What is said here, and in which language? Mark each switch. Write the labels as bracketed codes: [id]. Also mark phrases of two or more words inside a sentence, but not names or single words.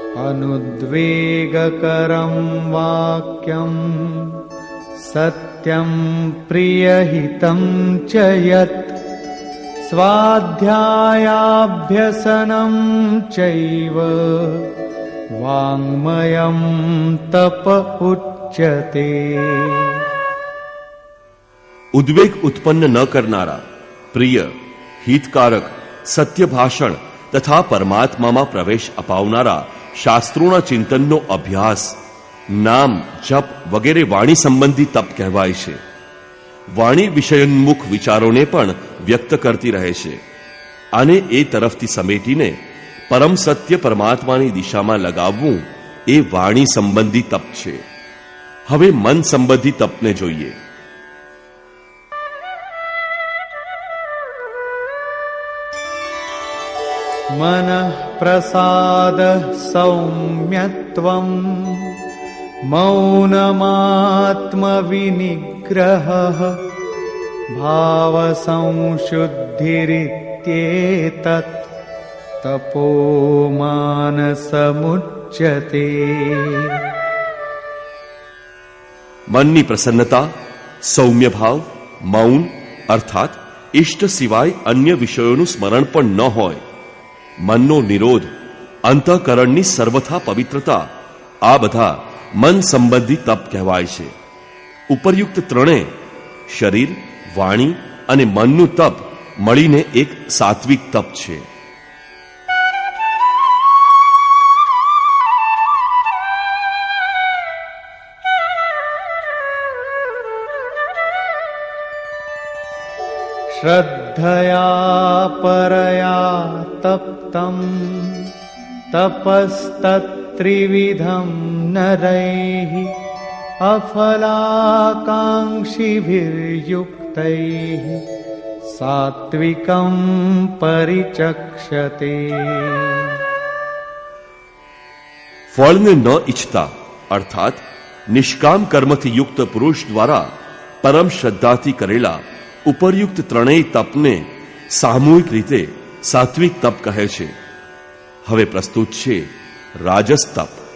[sa] अनुद्वेगकरं वाक्यं सत्यं प्रियहितं च यत् स्वाध्यायाभ्यसनं चैव वाङ्मयं तप उच्यते। [gu] ઉદ્વેગ ઉત્પન્ન ન કરનારા, પ્રિય, હિતકારક, સત્ય ભાષણ તથા પરમાત્મામાં પ્રવેશ અપાવનારા શાસ્ત્રોના ચિંતનનો અભ્યાસ, નામ, જપ વગેરે વાણી સંબંધી તપ કહેવાય છે. વાણી વિષયોન્મુખ વિચારોને પણ વ્યક્ત કરતી રહે છે. આને એ તરફથી સમેટીને પરમ સત્ય પરમાત્માની દિશામાં લગાવવું એ વાણી સંબંધી તપ છે. હવે મન સંબંધી તપને જોઈએ. [sa] मनः प्रसादः सौम्यत्वं मौनमात्मविनिग्रहः भावसंशुद्धिरित्येतत् तपो मानसमुच्यते। [gu] મનની પ્રસન્નતા, સૌમ્ય ભાવ, મૌન અર્થાત ઇષ્ટ સિવાય અન્ય વિષયોનું સ્મરણ પણ ન હોય, મનનો નિરોધ, અંતઃકરણની સર્વથા પવિત્રતા, આ બધા મન સંબંધી તપ કહેવાય છે. ઉપરયુક્ત ત્રણેય શરીર, વાણી અને મનનું તપ મળીને એક સાત્વિક તપ છે. [sa] श्रद्धया परया तप्तं तपस्तत्त्रिविधं नरैः अफलाकाङ्क्षिभिर्युक्तैः सात्विकं परिचक्षते। [gu] ફળને ન ઈચ્છતા અર્થાત નિષ્કામ કર્મથી યુક્ત પુરુષ દ્વારા પરમ શ્રદ્ધાથી કરેલા ઉપરયુક્ત ત્રણેય તપને સામૂહિક રીતે સાત્વિક તપ કહે છે. હવે પ્રસ્તુત છે રાજસ તપ.